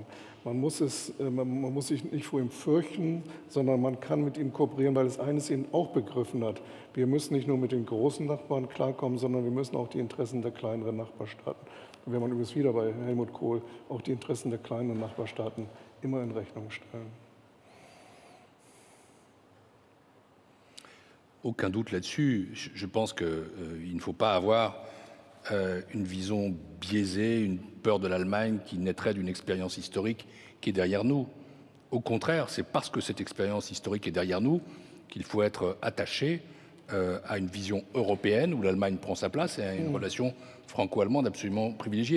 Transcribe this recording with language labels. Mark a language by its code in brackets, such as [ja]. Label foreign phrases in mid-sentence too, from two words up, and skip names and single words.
[de] Man muss sich nicht vor ihm fürchten, sondern man kann mit ihm kooperieren, weil es eines eben auch begriffen hat. Wir müssen nicht nur mit den großen Nachbarn klarkommen, sondern wir müssen auch die Interessen der kleineren Nachbarstaaten, wenn man übrigens wieder bei Helmut Kohl, auch die Interessen der kleinen Nachbarstaaten immer in Rechnung stellen. [fr] Aucun doute là-dessus. Je pense qu'il ne faut pas avoir une vision biaisée, une peur de l'Allemagne qui naîtrait d'une expérience historique qui est derrière nous. Au contraire, c'est parce que cette expérience historique est derrière nous qu'il faut être attaché à une vision européenne où l'Allemagne prend sa place et à une relation franco-allemande absolument privilégiée.